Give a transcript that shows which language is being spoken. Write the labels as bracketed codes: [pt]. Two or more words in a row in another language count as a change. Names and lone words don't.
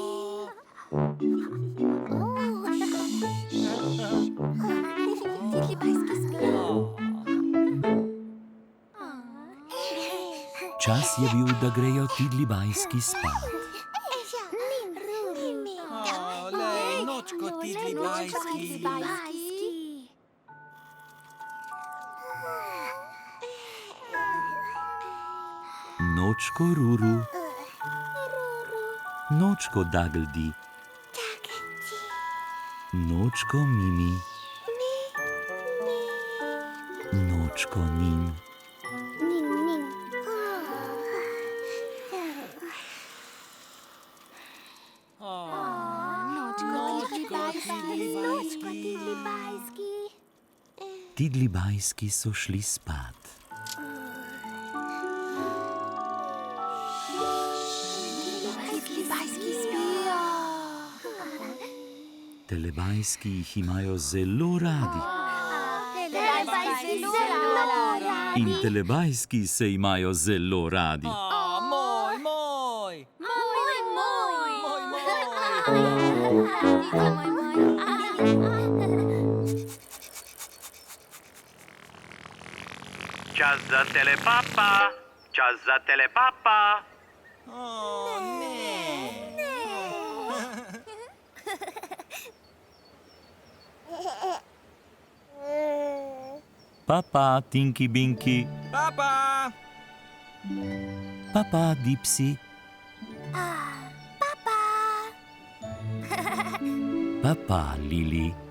[sl] Tidlibajski! Čas je bil, da grejo tidlibajski spat. Lej, nočko tidlibajski. Nočko Ruru, nočko Dagldi, nočko Mimi, nočko Nin. Tidlibajski so šli spat. Telebajski jih imajo zelo radi. In telebajski se imajo zelo radi. Moj, moj. Čas za telepapa. Čas za telepapa. Papa, Tinky Binky. Papa. Papa, Dipsy. Papa, Lili.